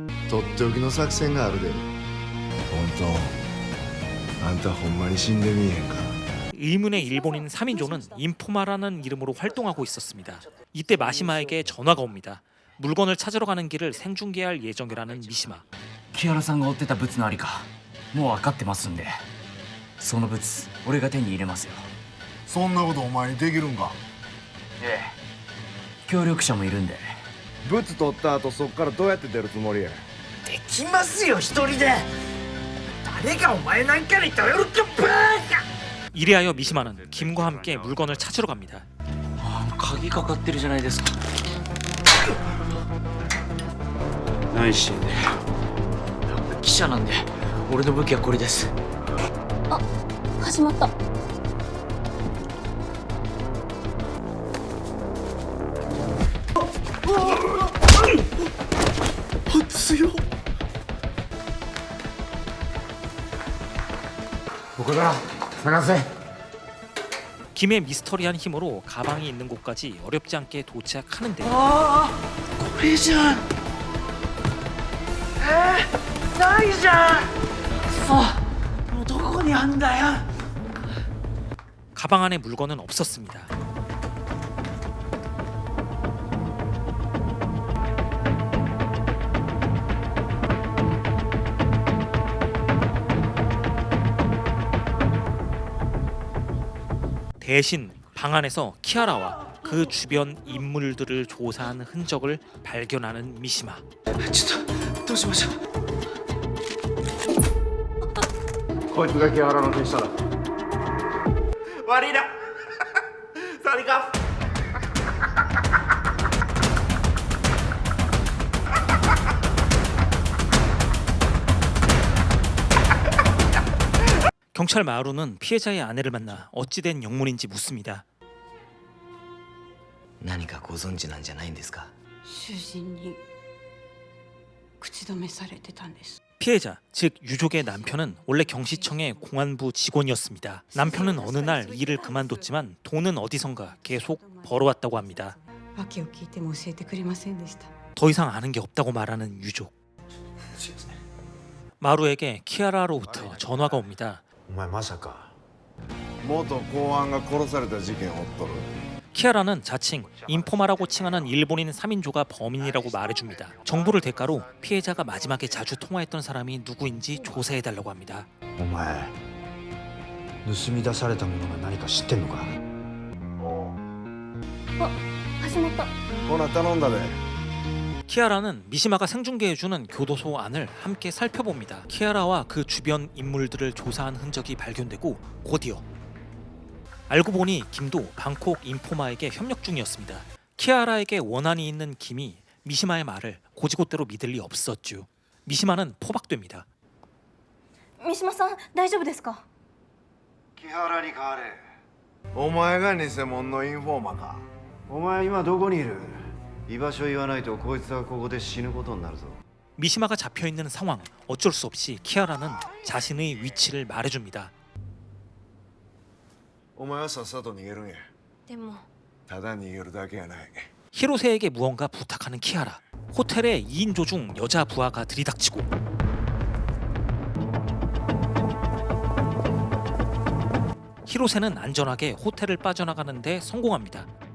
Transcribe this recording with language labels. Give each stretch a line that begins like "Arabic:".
Japanese: とっておきの作戦があるで本当あんたほんまに死んでみえへんか
Korean: 의문의 일본인 3인조는 인포마라는 이름으로 활동하고 있었습니다. 이때 마시마에게 전화가 옵니다. 물건을 찾으러 가는 길을 생중계할 예정이라는 미시마.
Japanese: 木原さんが追ってたブツのありかもう分かってますんでそのブツ俺が手に入れますよそんなことお前にできるんかええ協力者もいるんでブツ取った後そっからどうやって出るつもりやできますよ一人で誰がお前なんかに頼るかバカ
Korean: 이리하여 미시마는 김과 함께 물건을 찾으러 갑니다.
Japanese: 鍵かかってるじゃないですか何してんだよ記者なんで俺の武器はこれですあ始まった強っ
Korean: 보거라 나가세 김의 미스터리한 힘으로 가방이 있는 곳까지 어렵지 않게 도착하는데요.
Japanese: これじゃんないじゃんもうどこにあんだよ
Korean: 가방 안에 물건은 없었습니다. 대신 방 안에서 키아라와 그 주변 인물들을 조사한 흔적을 발견하는 미시마.
Japanese: ちょっとどうしましょうこいつが木原の手下だ。悪いなサリカフ
Korean: 경찰 마루는 피해자의 아내를 만나 어찌된 영문인지 묻습니다.
Japanese: 何かご存知なんじゃないんですか？主人に口止めされてたんです。
Korean: 피해자, 즉 유족의 남편은 원래 경시청의 공안부 직원이었습니다. 남편은 어느 날 일을 그만뒀지만 돈은 어디선가 계속 벌어왔다고 합니다.
Japanese: 訳を聞いても教えてくれませんでした。
Korean: 더 이상 아는 게 없다고 말하는 유족. 마루에게 키아라로부터 전화가 옵니다.
Japanese: お前まさか元公安が殺された事件を追っとる
Korean: 키아라는 자칭 인포마라고 칭하는 일본인 3인조가 범인이라고 말해줍니다. 정보를 대가로 피해자가 마지막에 자주 통화했던 사람이 누구인지 조사해달라고 합니다.
Japanese: お前盗み出されたものが何か知ってんのか？始まった。ほな頼んだで
Korean: 키아라는 미시마가 생중계해주는 교도소 안을 함께 살펴봅니다. 키아라와 그 주변 인물들을 조사한 흔적이 발견되고 곧이어 알고 보니 김도 방콕 인포마에게 협력 중이었습니다. 키아라에게 원한이 있는 김이 미시마의 말을 고지고대로 믿을 리 없었죠. 미시마는 포박됩니다.
Japanese: 三島さん大丈夫ですか？木原に代われ。お前が偽物のインフォーマーかお前今どこにいる？居場所言わないとこいつはここで死ぬことになるぞ。
Korean: 미시마가 잡혀있는 상황, 어쩔 수 없이 키아라는 자신의 위치를 말해줍니다.
Japanese: お前はさっさと逃げるんやでもただ逃げるだけやない
Korean: 히로세에게 무언가 부탁하는 키아라. 호텔에 2인조 중 여자 부하가 들이닥치고 히로세는 안전하게 호텔을 빠져나가는 데 성공합니다.